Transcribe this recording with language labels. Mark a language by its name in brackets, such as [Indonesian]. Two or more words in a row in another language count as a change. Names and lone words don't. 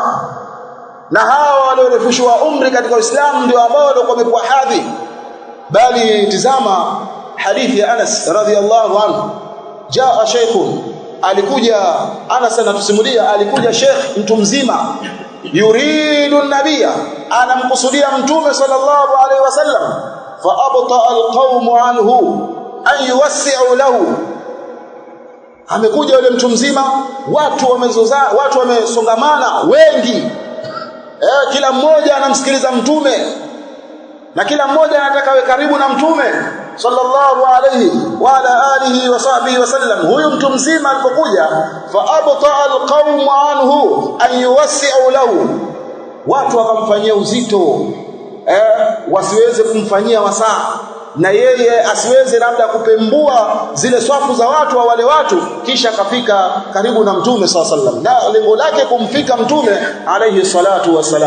[Swahili] Na hawa waliorefushwa umri katika Uislamu ndio ambao walikuwa wamepewa hadhi. Bali tizama hadithi ya Anas [Arabic] رضي الله عنه، جاء شيخ, [Swahili] alikuja Anas anatusimulia, alikuja sheikh mtu mzima, [Arabic] يريد النبي, [Swahili] anamkusudia mtume [Arabic] صلى الله عليه وسلم, فأبطأ القوم عنه أن يوسعوا له. [Swahili] Amekuja yule mtu mzima, watu wamesongamana wengi, kila mmoja anamsikiliza mtume na kila mmoja anataka awe karibu na mtume [Arabic] صلى الله عليه وعلى آله وصحبه وسلم. [Swahili] Huyu mtu mzima alipokuja, [Arabic] فأبطأ القوم عنه أن يوسعوا له, [Swahili] watu wakamfanyia uzito, wasiweze kumfanyia wasaa, na yeye asiweze labda kupembua zile swafu za watu wa wale watu, kisha akafika karibu na mtume [Arabic] صلى الله عليه وسلم. [Swahili] Na lengo lake kumfika mtume [Arabic] عليه الصلاة والسلام.